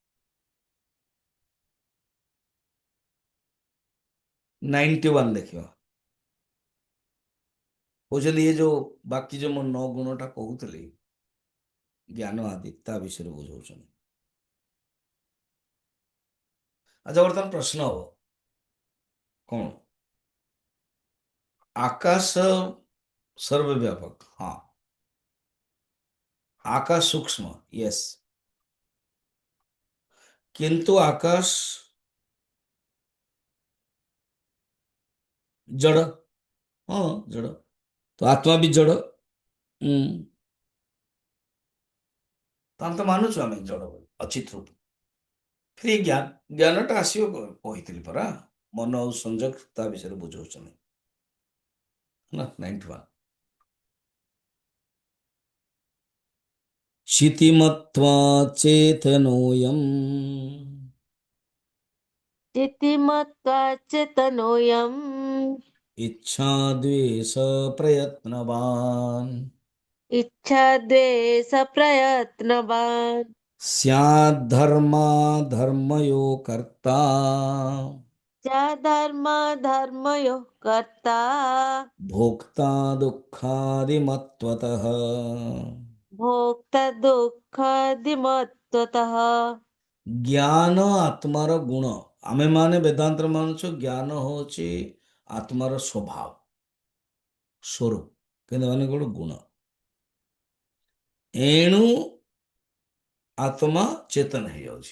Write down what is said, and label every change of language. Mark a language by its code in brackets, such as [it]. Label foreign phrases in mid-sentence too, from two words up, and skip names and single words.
[or] 91 ଦେଖିବା। କହୁଛନ୍ତି ଏ ଯୋଉ ବାକି ଯୋଉ ମୁଁ 9 ଗୁଣଟା କହୁଥିଲି ଜ୍ଞାନ ଆଦି ତା ବିଷୟରେ ବୁଝାଉଛନ୍ତି। ଆଚ୍ଛା ବର୍ତ୍ତମାନ ପ୍ରଶ୍ନ ହବ କଣ? [hi] आकाश सर्वव्यापक, हाँ। आकाश सूक्ष्म, यस। किंतु आकाश जड़, हाँ जड़। तो आत्मा भी जड़। [or] ତାହେଲେ ତ ମାନୁଛୁ ଆମେ ଜଡ଼ ବୋଲି ଅଚିତ ରୂପ। ଫେର ଜ୍ଞାନଟା ଆସିବ କହିଥିଲି ପରା, ମନ ଆଉ ସଂଯୋଗ ତା ବିଷୟରେ ବୁଝାଉଛନ୍ତି ହେଲା। [sa] 91 क्षितिमत्वा चेतनोऽयम् चितिमत्वा चेतनोऽयम् इच्छा द्वेष प्रयत्नवान् इच्छाद्वेषप्रयत्नवान् स्याद्धर्माधर्मयो कर्ता धर्मयोः कर्ता भोक्ता दुःखादिमत्वतः। भोक्ता दुःखादिमत्वतः। [or] ଜ୍ଞାନ ଆତ୍ମାର ଗୁଣ। ଆମେମାନେ ବେଦାନ୍ତରେ ମାନୁଛୁ ଜ୍ଞାନ ହଉଛି ଆତ୍ମାର ସ୍ୱଭାବ ସ୍ୱରୂପ, କିନ୍ତୁ ମାନେ ଗୋଟେ ଗୁଣ। ଏଣୁ ଆତ୍ମା ଚେତନ ହେଇଯାଉଛି।